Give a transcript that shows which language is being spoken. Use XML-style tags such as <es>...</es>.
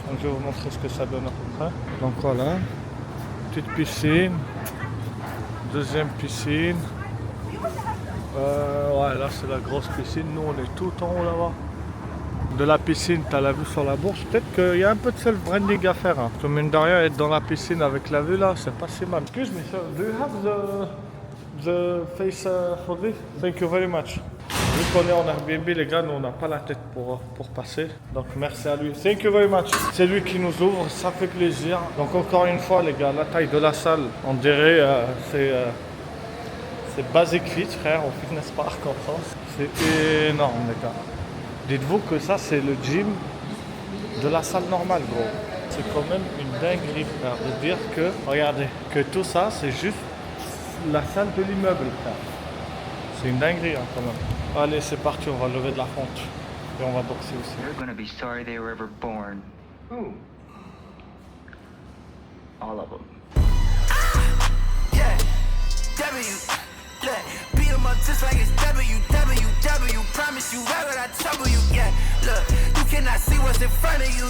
<fr>Donc, je vais vous montrer ce que ça donne à peu près. Donc voilà. Petite piscine, deuxième piscine. Ouais, là c'est la grosse piscine. Nous on est tout en haut là-bas. De la piscine, tu as la vue sur la bourse. Peut-être qu'il y a un peu de self-branding à faire. Hein. Comme mine de rien, être dans la piscine avec la vue là, c'est pas si mal.</fr> <en>Excuse me, sir, do you have the face for this? Thank you very much.</en> <fr>Vu qu'on est en Airbnb, les gars, nous on n'a pas la tête pour passer. Donc merci à lui.</fr> <en>Thank you very much.</en> <fr>C'est lui qui nous ouvre, ça fait plaisir. Donc encore une fois, les gars, la taille de la salle, on dirait c'est Basic Fit, frère, au Fitness Park en France. C'est énorme, les gars. Dites-vous que ça, c'est le gym de la salle normale, gros. C'est quand même une dinguerie, frère, de dire que, regardez, que tout ça, c'est juste la salle de l'immeuble, frère. C'est une dinguerie, hein, quand même. Allez, c'est parti, on va lever de la fonte. Et on va boxer aussi.</fr> <en>They're gonna be sorry they were ever born. Who? All of them. Yeah, W, yeah, beat 'em up just like it's W. Promise you, why would I trouble you? Yeah, look, you cannot see what's in front of you.</en>